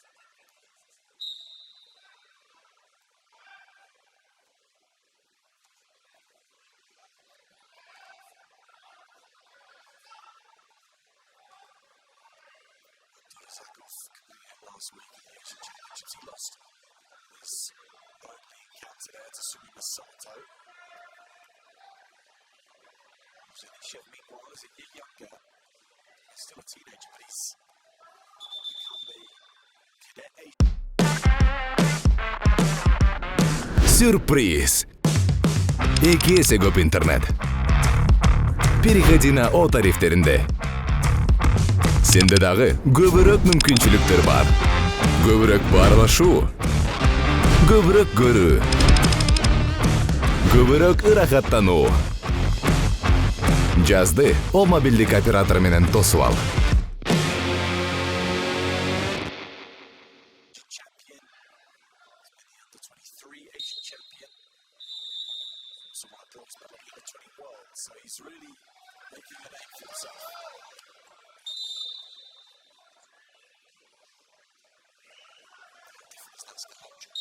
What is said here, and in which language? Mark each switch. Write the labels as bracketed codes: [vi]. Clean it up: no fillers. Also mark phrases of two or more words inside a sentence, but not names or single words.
[en] Zakov coming out last week in the Asian Championships. He lost his opening encounter there to Tsumi Sato. Cheryshev, meanwhile, is a year younger. He's still a teenager, but he's become the cadet age. [ky] Сюрприз! Эки эсе көп интернет. [ru] Переходи на [ky] О тарифтеринде. Сенде дагы көбүрөөк мүмкүнчүлүктөр бар. Көбүрөөк баарлашуу. Көбүрөөк көрүү. Көбүрөөк ырахаттануу. Жазды О мобилдик оператор менен тосуп ал. [en] So he's really making a name for himself. Difference that's the whole job.